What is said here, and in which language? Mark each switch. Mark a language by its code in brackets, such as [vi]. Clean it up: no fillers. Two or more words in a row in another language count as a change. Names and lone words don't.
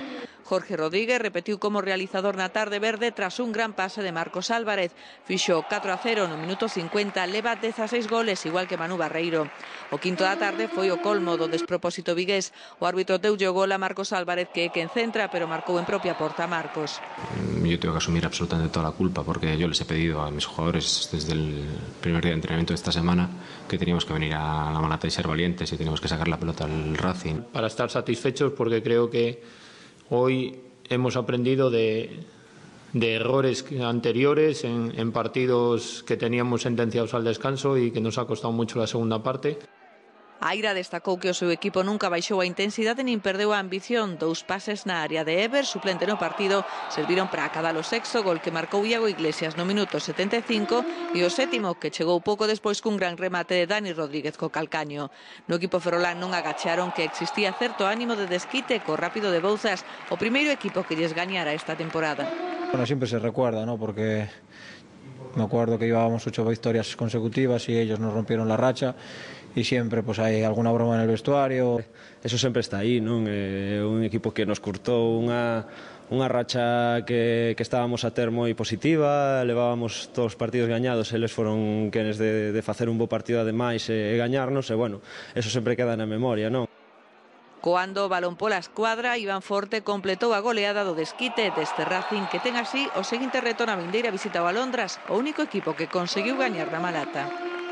[gl] Jorge Rodríguez repetiu como realizador na tarde verde tras un gran pase de Marcos Álvarez. Fixo 4-0 no minuto 50, leva 16 goles igual que Manu Barreiro. O quinto da tarde foi o colmo do despropósito vigués. O árbitro deulle o gol a Marcos Álvarez que é quen centra, pero marcou en propia porta a Marcos. [es] Yo tengo que asumir absolutamente toda la culpa porque yo les he pedido a mis jugadores desde el primer día de entrenamiento de esta semana que teníamos que venir a la Malata y ser valientes y teníamos que sacar la pelota al Racing. Para estar satisfechos porque creo que hoy hemos aprendido de errores anteriores en partidos que teníamos sentenciados al descanso y que nos ha costado mucho la segunda parte. [gl] Aira destacou que o seu equipo nunca baixou a intensidade nin perdeu a ambición. 2 pases na área de Ever, suplente no partido, serviron para acadar o sexto gol que marcou Iago Iglesias no minuto 75 e o sétimo que chegou pouco despois cun gran remate de Dani Rodríguez co calcaño. No equipo ferrolán non agacharon que existía certo ánimo de desquite co Rápido de Bouzas, o primeiro equipo que lles gañara esta temporada. [es] Bueno, siempre se recuerda, ¿no? Porque me acuerdo que llevábamos 8 victorias consecutivas y ellos nos rompieron la racha y siempre pues hay alguna broma en el vestuario. [gl] Eso sempre está aí, non? É un equipo que nos curtou unha racha que estábamos a ter moi positiva, levábamos todos os partidos gañados, eles foron quenes de facer un bo partido ademais e gañarnos, e bueno, eso sempre queda na memoria, non? Coando o balón pola escuadra, Iván Forte completou a goleada do desquite deste Racing que ten así o seguinte reto na vindeira visita ao Alondras, o único equipo que conseguiu gañar na Malata.